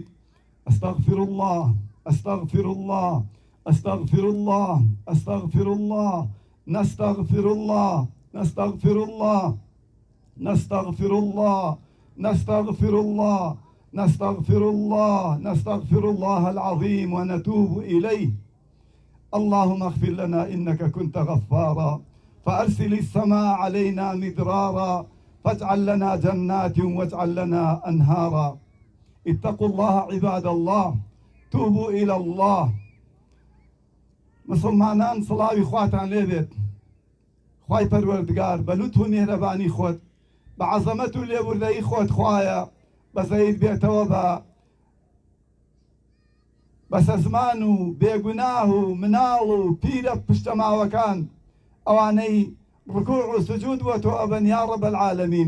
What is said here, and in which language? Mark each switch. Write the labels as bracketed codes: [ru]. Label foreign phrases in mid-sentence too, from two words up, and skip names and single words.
[ar] أستغفر الله أستغفر الله أستغفر الله أستغفر الله نستغفر الله نستغفر الله نستغفر الله نستغفر الله نستغفر الله نستغفر الله العظيم ونتوب إليه. اللهم اغفر لنا إنك كنت غفارا، فأرسل السماء علينا مدرارا، فاجعل لنا جنات واجعل لنا أنهارا. اتقوا الله عباد الله، توبوا إلى الله. [ckb] مسلمانان صلاوی خواتان لێبێت. خوای پەروەردگار بە لوتف و میهرەبانی خۆت، بە عەزەمەت و لێبوردەیی خۆت خوایە بەزەید بێتەوە بە سەزمان و بێگوناه و مناڵ و پیرە پشتەماوەکان ئەوانەی ڕکوع و سجود بۆ تۆ ئەبەن [ar] یا ڕەب العالەمین.